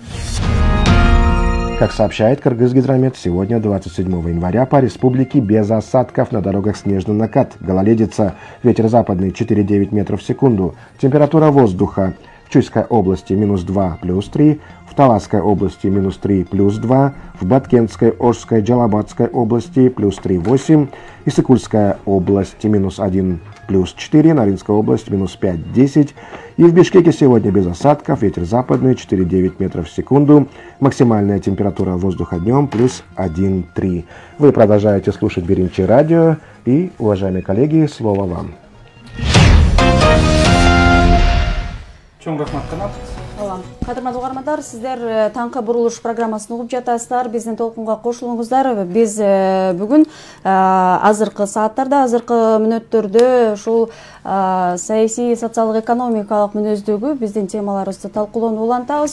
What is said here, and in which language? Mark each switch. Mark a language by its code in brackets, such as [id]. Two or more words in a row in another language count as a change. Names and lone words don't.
[ru] Как сообщает Кыргызгидромет, сегодня, 27 января, по республике без осадков, на дорогах снежный накат, гололедица, ветер западный 4,9 метров в секунду, температура воздуха в Чуйской области -2 +3, в Таласской области -3 +2, в Баткентской, Ошской, Джалабадской области +3,8, Иссыкульская область -1 +4, Наринская область -5,10. И в Бишкеке сегодня без осадков, ветер западный 4,9 метров в секунду, максимальная температура воздуха днем +1,3. Вы продолжаете слушать Биринчи радио, и, уважаемые коллеги, слово вам. [ky] Кадырман угармандар, сиздер таңкы бурулуш программасын угуп жатасыздар. Биздин толкунга кошулуңуздар. Биз бүгүн азыркы сааттарда, азыркы мүнөттөрдө ушул саясий, социалдык, экономикалык мүнөздөгү биздин темаларыбызды талкуулоону улантабыз.